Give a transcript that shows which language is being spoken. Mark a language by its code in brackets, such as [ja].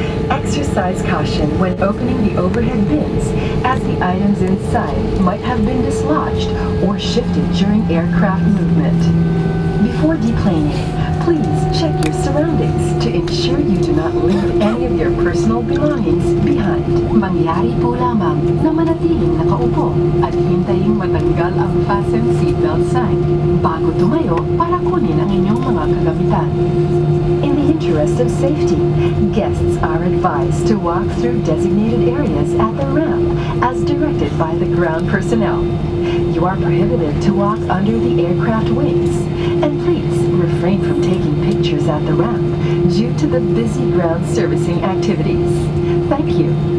[en] Exercise caution when opening the overhead bins, as the items inside might have been dislodged or shifted during aircraft movement. Before deplaning, please check your surroundings to ensure you do not leave any of your personal belongings behind. [tl] Mangyari po lamang na manatiling nakaupo at hintayin matanggal ang fasten seatbelt sign bago tumayo para kunin ang inyong mga kagamitan. [en] In the interest of safety, guests are advised to walk through designated areas at the ramp as directed by the ground personnel. You are prohibited to walk under the aircraft wings, and please refrain from taking pictures at the ramp due to the busy ground servicing activities. Thank you.